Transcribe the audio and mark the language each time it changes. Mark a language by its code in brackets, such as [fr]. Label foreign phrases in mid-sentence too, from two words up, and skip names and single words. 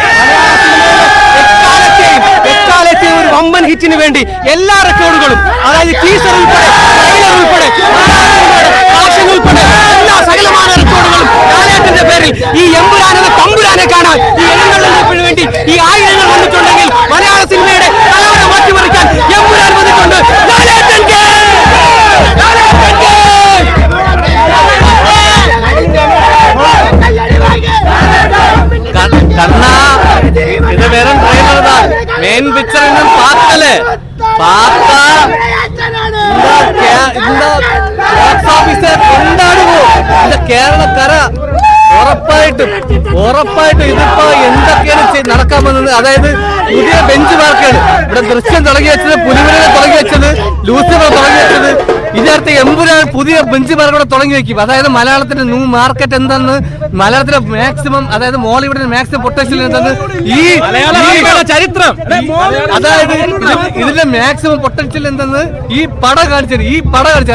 [ml] എക്കാലത്തെയും ഒരു വമ്പൻ ഹിറ്റിന് വേണ്ടി എല്ലാ റെക്കോർഡുകളും, അതായത് ടീസർ ഉൾപ്പെടെ, ട്രെയിലർ ഉൾപ്പെടെ, ഉൾപ്പെടെ എല്ലാ സകലമായ റെക്കോർഡുകളും ലാലേട്ടന്റെ പേരിൽ ഈ എമ്പുരാൻ എന്ന തമ്പുരാനെ കാണാൻ ഈ എണ്ണങ്ങളിന് വേണ്ടി ഈ ആയിരങ്ങൾ വന്നിട്ടുണ്ടെങ്കിൽ മലയാള സിനിമയുടെ തലവര മാറ്റിമറിക്കാൻ എമ്പുരാൻ വന്നിട്ടുണ്ട്. [ta] இது வெறும் ட்ரெய்லர் தான். [en] main picture [ta] இன்னும் பார்க்கல. பார்த்தா இந்த [en] box office [ta] கொண்டாடுவோம். [ml] இந்த കേരളക്കര ഉറപ്പായിട്ടും ഇതിപ്പോ എന്തൊക്കെയാണ് നടക്കാമെന്നത്, അതായത് പുതിയ ബെഞ്ച് മാർക്കാണ്. ഇവിടെ ദൃശ്യം തുടങ്ങി വെച്ചത്, പുലിമുരുകൻ തുടങ്ങി വെച്ചത്, ലൂസിഫർ തുടങ്ങി വെച്ചത്, ഇതിനകത്ത് എമ്പുരാൻ പുതിയ ബെഞ്ച് മാർക്കോടെ തുടങ്ങി വെക്കും. അതായത് മലയാളത്തിന്റെ [en] new market [ml] എന്തെന്ന്, മലയാളത്തിലെ മാക്സിമം, അതായത് മോളിവുഡിന്റെ [en] maximum potential [ml] എന്തെന്ന് ഈ ചരിത്രം, അതായത് ഇതിന്റെ [en] maximum potential [ml] എന്തെന്ന് ഈ പടം കാണിച്ചത്.